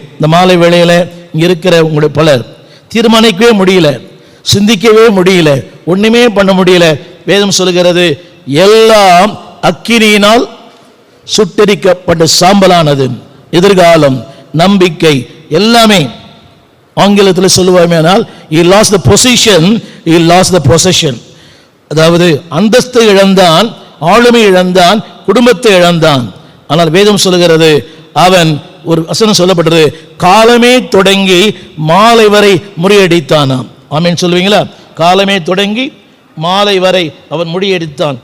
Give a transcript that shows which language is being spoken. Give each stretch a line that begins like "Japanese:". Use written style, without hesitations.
Tamil: இந்த மாலை வேளையில இங்க இருக்கிற உங்களுடைய பலர் தீர்மானிக்கவே முடியல, சிந்திக்கவே முடியல, ஒண்ணுமே பண்ண முடியல. வேதம் சொல்லுகிறது, எல்லாம் அக்கினியினால் சுட்டெரிக்கப்பட்ட சாம்பலானது. எதிர்காலம், நம்பிக்கை, எல்லாமே. ஆங்கிலத்தில் சொல்லுவாமேனால்,
English: he lost the position, he lost the possession.
Tamil: அதாவது அந்தஸ்தை இழந்தான், ஆளுமை இழந்தான், குடும்பத்தை இழந்தான். ஆனால் வேதம் சொல்லுகிறது, அவன், ஒரு வசனம் சொல்லப்பட்டது, காலமே தொடங்கி மாலை வரை முறியடித்தானாம். ஆமென் சொல்லுவீங்களா? காலமே தொடங்கி மாலை வரை அவன் முறியடித்தான்.